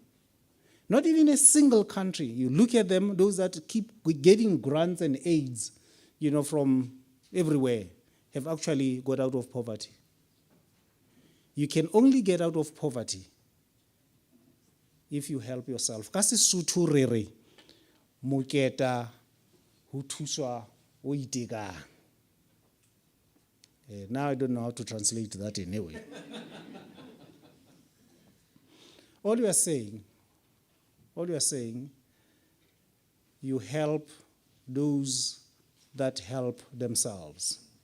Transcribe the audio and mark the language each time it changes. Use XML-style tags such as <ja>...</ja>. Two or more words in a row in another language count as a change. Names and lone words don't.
<en>Not even a single country. You look at them, those that keep getting grants and aids, from everywhere, have actually got out of poverty. You can only get out of poverty if you help yourself.</en> <st>Ka Sesotho re re, moketa ho thuswa o itekang.</st> <en>Now I don't know how to translate that anyway. All you are saying, you help those that help themselves.</en>